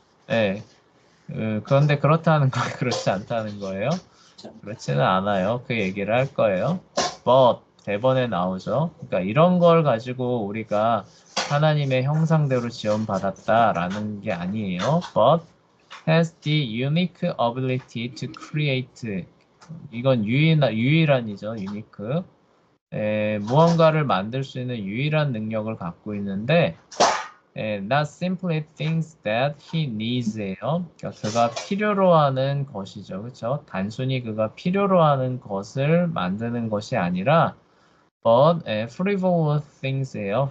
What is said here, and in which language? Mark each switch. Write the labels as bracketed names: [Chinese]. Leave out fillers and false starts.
[Korean] 네. 그런데 그렇다는 거, 그렇지 않다는 거예요. 그렇지는 않아요. 그 얘기를 할 거예요. But 대번에 나오죠. 그러니까 이런 걸 가지고 우리가 하나님의 형상대로 지원받았다라는 게 아니에요. [English] But has the unique ability to create. [Korean] 이건 유일한이죠. unique. 무언가를 만들 수 있는 유일한 능력을 갖고 있는데 [English] not simply things that he needs [Korean] 예요. 그러니까 그가 필요로 하는 것이죠. 그렇죠? 단순히 그가 필요로 하는 것을 만드는 것이 아니라 [English] but frivolous things [Korean] 예요.